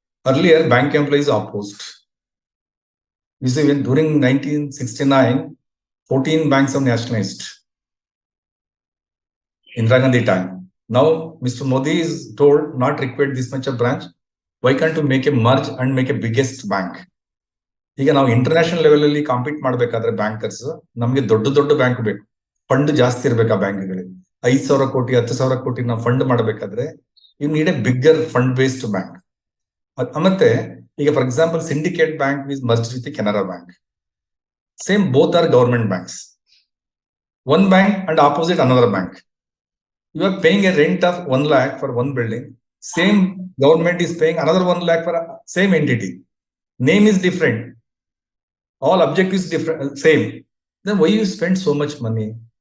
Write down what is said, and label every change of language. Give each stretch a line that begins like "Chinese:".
English: Earlier, bank employees opposed. You see, when during 1969, 14 banks are nationalized. Indira Gandhi time. Now, Mr. Modi is told not required this much of branch. Why can't you make a merge and make a biggest bank?
Kannada: ಈಗ ನಾವು international level ಅಲ್ಲಿ compete ಮಾಡ್ಬೇಕಾದ್ರೆ bankers ನಮ್ಗೆ ದೊಡ್ಡ bank ಬೇಕು, fund ಜಾಸ್ತಿ ಇರ್ಬೇಕು ಆ ಬ್ಯಾಂಕ್ಗಳಿಗೆ. 5,000 ಕೋಟಿ 10,000 ಕೋಟಿ ನಾವು ಫಂಡ್ ಮಾಡಬೇಕಾದ್ರೆ
English: You need a bigger fund based bank.
Kannada: ಮತ್ತೆ ಈಗ
English: For example Syndicate Bank is merge with Canara Bank. Same, both are government banks. One bank and opposite another bank. You are paying a rent of 1 lakh for one building. Same government is paying another 1 lakh for same entity. Name is different. All objectives different, same. Then why you spend so much money?